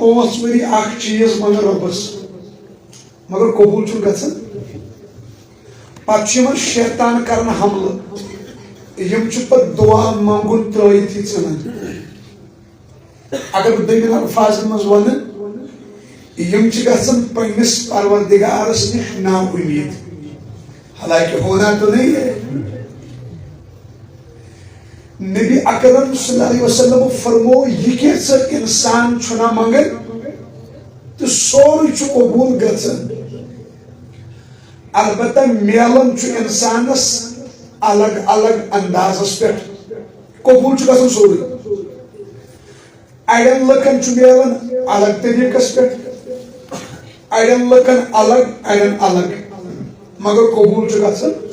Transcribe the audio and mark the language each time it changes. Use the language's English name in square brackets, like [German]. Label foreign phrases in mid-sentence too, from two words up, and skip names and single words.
[Kashmiri] 5 ؤری اکھ چیٖز منٛگان رۄبس مگر قبوٗل چھُنہٕ گژھان پتہٕ چھُ یِمن شیطان کران حملہٕ یِم چھِ پتہٕ دعا منٛگُن ترٲیتھٕے ژھٕنان اگر بہٕ دٔیمِن الفاظن منٛز ونہٕ یِم چھِ گژھان پننِس پروردگارس نِش نا اُمید حالانکہ [Urdu] ہونا تو نہیں ہے [Kashmiri] نبی اکرم [Arabic] صلی اللہ علیہ وسلم [Kashmiri] فرمو یہ کیسا انسان چھنا منگن تو سورُے چھُ قبوٗل گژھان البتہ میلن چھُ انسانس الگ الگ اندازس پٮ۪ٹھ قبوٗل چھُ گژھان سورُے اڑٮ۪ن لُکن چھُ میلان الگ طریقس پٮ۪ٹھ اڑٮ۪ن لُکن الگ اڑٮ۪ن الگ مگر قبوٗل چھُ گژھان